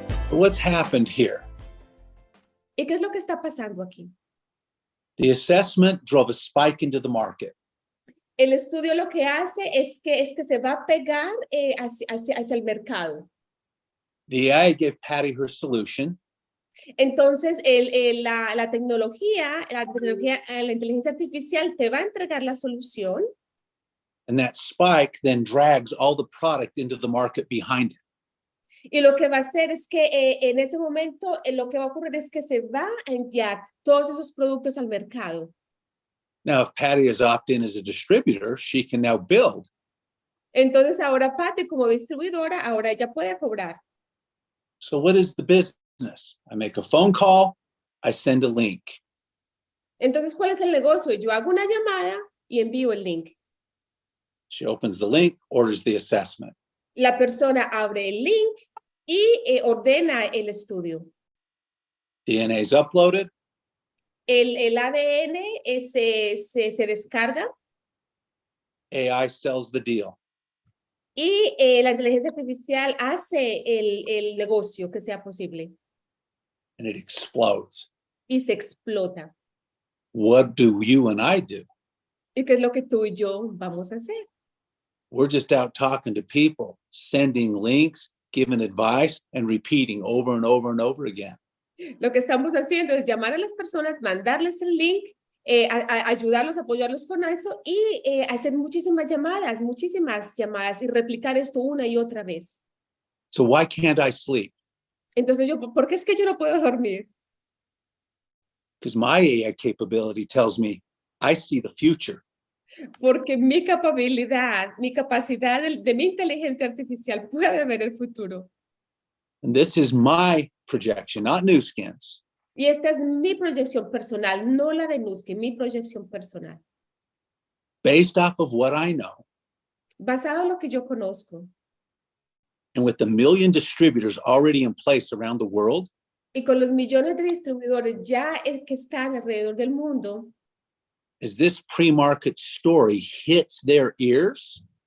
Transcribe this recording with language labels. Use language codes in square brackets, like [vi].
[en] What's happened here? [es] ¿Y qué es lo que está pasando aquí? [en] The assessment drove a spike into the market. [es] El estudio lo que hace es que se va a pegar hacia el mercado. [en] The AI gave Patty her solution. [es] Entonces, la tecnología, la inteligencia artificial te va a entregar la solución. [en] And that spike then drags all the product into the market behind it. [es] Y lo que va a hacer es que en ese momento lo que va a ocurrir es que se va a enviar todos esos productos al mercado. [en] Now, if Patty is opt-in as a distributor, she can now build. [es] Entonces ahora Patty como distribuidora, ahora ella puede cobrar. [en] So what is the business? I make a phone call, I send a link. [es] Entonces, ¿cuál es el negocio? Yo hago una llamada y envío el link. [en] She opens the link, orders the assessment. [es] La persona abre el link y ordena el estudio. [en] DNA is uploaded. [es] El ADN se descarga. [en] AI sells the deal. [es] Y la inteligencia artificial hace el negocio que sea posible. [en] And it explodes. [es] Y se explota. [en] What do you and I do? [es] ¿Y qué es lo que tú y yo vamos a hacer? [en] We're just out talking to people, sending links, giving advice, and repeating over and over and over again. [es] Lo que estamos haciendo es llamar a las personas, mandarles el link, ayudarlos, apoyarlos con eso y hacer muchísimas llamadas y replicar esto una y otra vez. [en] So why can't I sleep? [es] Entonces ¿por qué es que yo no puedo dormir? [en] Because my AI capability tells me I see the future. [es] Porque mi capacidad de mi inteligencia artificial puede ver el futuro. [en] And this is my projection, not New Skin's. [es] Y esta es mi proyección personal, no la de Nuski, mi proyección personal. [en] Based off of what I know. [es] Basado en lo que yo conozco. [en] And with the million distributors already in place around the world. [es] Y con los millones de distribuidores ya que están alrededor del mundo. [en] as this pre-market story hits their ears,